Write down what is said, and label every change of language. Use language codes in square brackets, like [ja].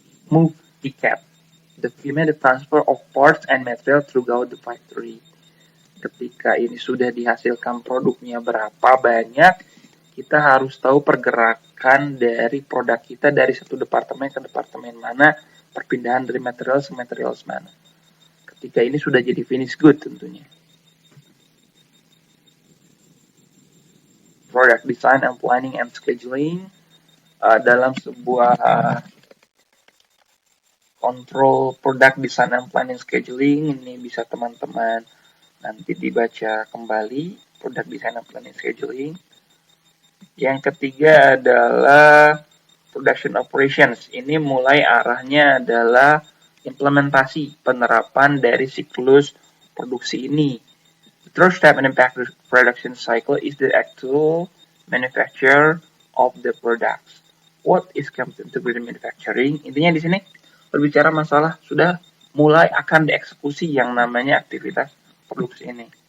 [en] Move TCAP, the transfer of parts and material throughout the factory. [id] Ketika ini sudah dihasilkan produknya berapa banyak, kita harus tahu pergerakan dari produk kita dari satu departemen ke departemen mana, perpindahan dari material ke material mana. Ketika ini sudah jadi finished good tentunya. Product design and planning and scheduling, dalam sebuah kontrol product design and planning scheduling, ini bisa teman-teman nanti dibaca kembali, product design and planning scheduling. Yang ketiga adalah production operations. Ini mulai arahnya adalah implementasi penerapan dari siklus produksi ini. [en] The third step in the production cycle is the actual manufacture of the products. What is integrated manufacturing? [id] Intinya di sini berbicara masalah sudah mulai akan dieksekusi yang namanya aktivitas produksi ini.